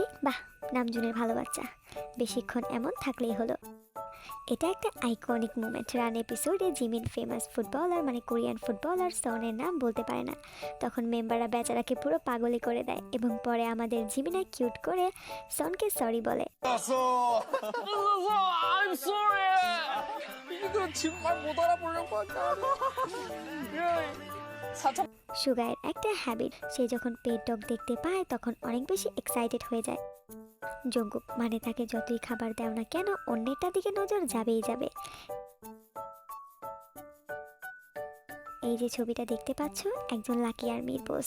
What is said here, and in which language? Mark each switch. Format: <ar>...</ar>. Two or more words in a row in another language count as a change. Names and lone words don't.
<bn>বাহ, নামজুনের ভালো বাচ্চা, বেশিক্ষণ এমন থাকলেই হলো। এটা একটা</bn> <en>iconic moment.</en> <bn>রান এপিসোডে জিমিন</bn> <en>famous footballer</en> <bn>মানে</bn> <en>Korean footballer</en> <bn>সনের নাম বলতে পারে না, তখন মেম্বাররা বেচারাকে পুরো পাগলি করে দেয় এবং পরে আমাদের জিমিনা কিউট করে সনকে সরি বলে।</bn> <en>I'm sorry.</en> <ko>이거 정말 못 알아보려고 한다. 사천.</ko> <bn>সুগায়ের একটা হ্যাবিট, সে যখন</bn> <en>pet dog</en> <bn>দেখতে পায় তখন অনেক বেশি এক্সাইটেড হয়ে যায়। জঙ্কুক মানে তাকে যতই খাবার দাও না কেন অন্যেরটা দিকে নজর যাবেই যাবে। এই যে ছবিটা দেখতে পাচ্ছ, একজন</bn> <en>lucky ARMY's</en> <bn>পোস্ট।</bn>